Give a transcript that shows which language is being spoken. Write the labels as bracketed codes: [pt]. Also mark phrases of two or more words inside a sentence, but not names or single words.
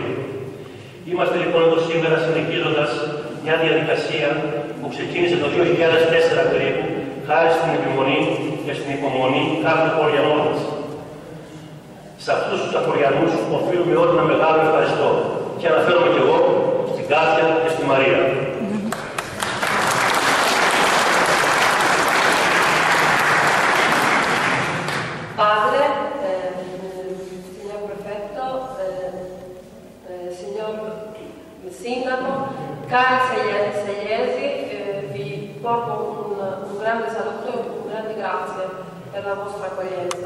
[el] Είμαστε λοιπόν εδώ σήμερα συνεχίζοντας μια διαδικασία που ξεκίνησε το 2004 περίπου, χάρη στην επιμονή και στην υπομονή κάποιων χωριανών μας. Σε αυτούς τους χωριανούς οφείλουμε όλοι ένα μεγάλο ευχαριστώ και αναφέρομαι και εγώ στην Κάτια και στη Μαρία. [it] Padre, signor Prefetto, signor Sindaco, cari segliesi, vi porto un grande saluto e un grande grazie per la vostra accoglienza.